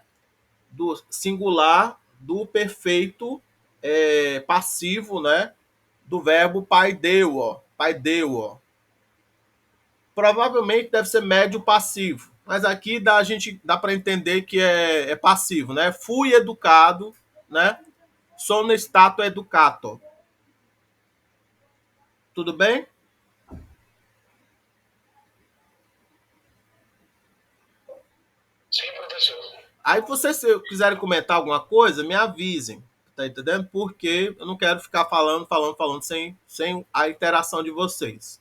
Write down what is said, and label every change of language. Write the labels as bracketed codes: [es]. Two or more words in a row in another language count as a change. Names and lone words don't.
[pt] Do singular do perfeito passivo, né? Do verbo paideuo. Provavelmente deve ser médio passivo, mas aqui a gente dá para entender que é passivo, né? Fui educado, né? [it] Sono stato educato. [pt] Tudo bem? Sim, professor. Aí vocês, se quiserem comentar alguma coisa, me avisem, tá entendendo? Porque eu não quero ficar falando sem a interação de vocês.